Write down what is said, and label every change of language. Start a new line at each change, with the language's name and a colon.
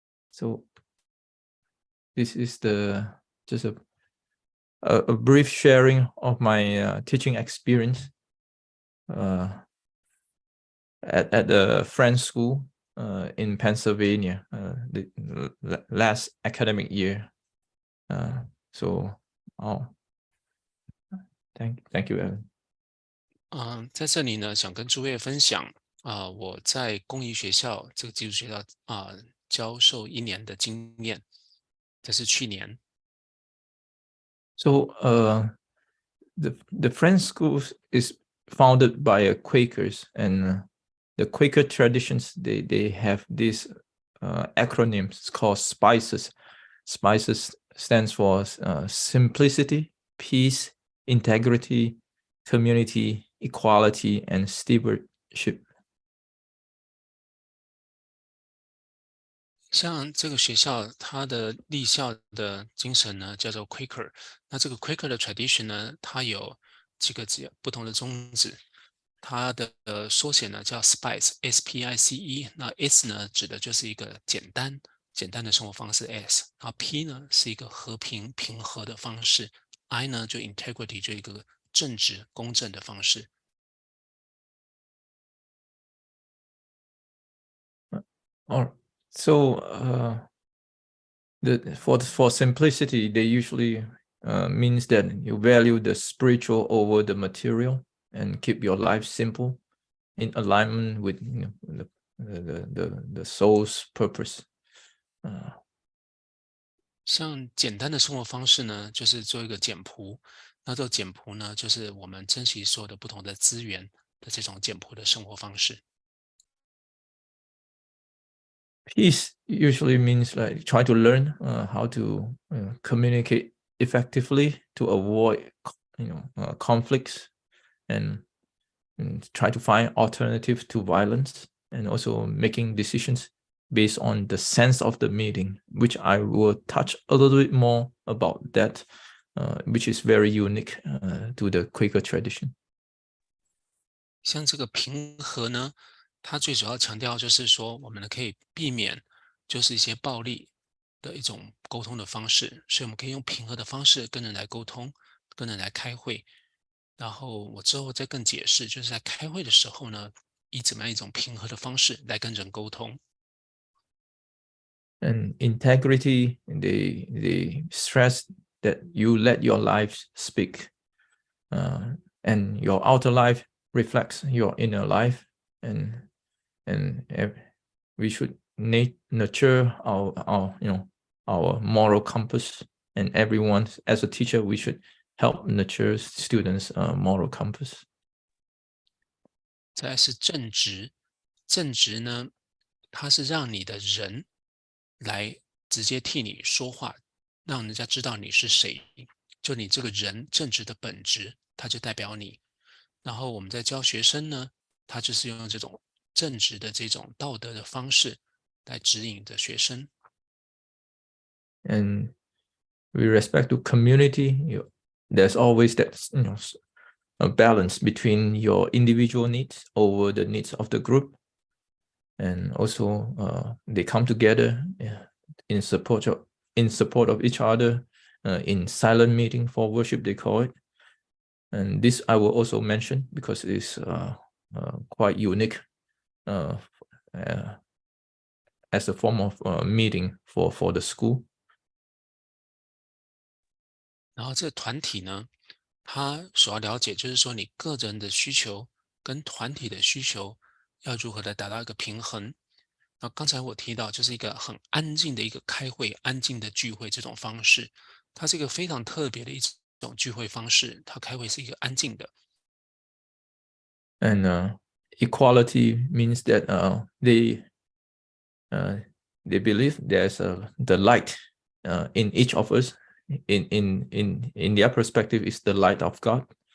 English: So this is just a brief sharing of my teaching experience at the French school in Pennsylvania the last academic year. So Thank you, Alan.
Chinese: 在这里呢，想跟诸位分享我在公益学校这个寄宿学校教授1年的经验，这是去年。
English: So, the Friends School is founded by Quakers, and the Quaker traditions they have these acronyms called SPICES. SPICES stands for simplicity, peace, integrity, community, equality, and stewardship.
Chinese: 像这个学校，它的立校的精神呢，叫做 Quaker。那这个 Quaker 的 tradition 呢，它有几个不同的宗旨。它的缩写呢叫 SPICE，S-P-I-C-E。那 S 呢指的就是一个简单的生活方式 S。然后 P 呢是一个和平平和的方式 ，I 呢就 integrity 就一个正直公正的方式。
English: So, for simplicity, they usually means that you value the spiritual over the material and keep your life simple, in alignment with the soul's purpose.
Chinese: 像简单的生活方式呢，就是做一个简朴。那这个简朴呢，就是我们珍惜所有的不同的资源的这种简朴的生活方式。
English: Peace usually means like try to learn how to communicate effectively to avoid conflicts and try to find alternatives to violence, and also making decisions based on the sense of the meeting, which I will touch a little bit more about that, which is very unique to the Quaker tradition.
Chinese: 像这个平和呢，它最主要强调就是说，我们可以避免就是一些暴力的一种沟通的方式，所以我们可以用平和的方式跟人来沟通，跟人来开会。然后我之后再更解释，就是在开会的时候呢，以怎么样一种平和的方式来跟人沟通。
English: And integrity, they stress that you let your life speak, and your outer life reflects your inner life, and we should nurture our moral compass, and everyone as a teacher we should help nurture students' moral compass.
Chinese: 再来是正直，正直呢，它是让你的人来直接替你说话，让人家知道你是谁，就你这个人正直的本质，它就代表你。然后我们在教学生呢，他就是用这种正直的这种道德的方式来指引着学生。
English: And with respect to community, there's always that a balance between your individual needs over the needs of the group, and also they come together in support of each other in silent meeting for worship, they call it. And this I will also mention because it's quite unique as a form of meeting for the school.
Chinese: 然后这个团体呢，他所要了解就是说你个人的需求跟团体的需求要如何的达到一个平衡。那刚才我提到就是一个很安静的一个开会，安静的聚会这种方式，它是一个非常特别的一种聚会方式，它开会是一个安静的。
English: And equality means that they believe there's the light in each of us. In their perspective, is the light of God.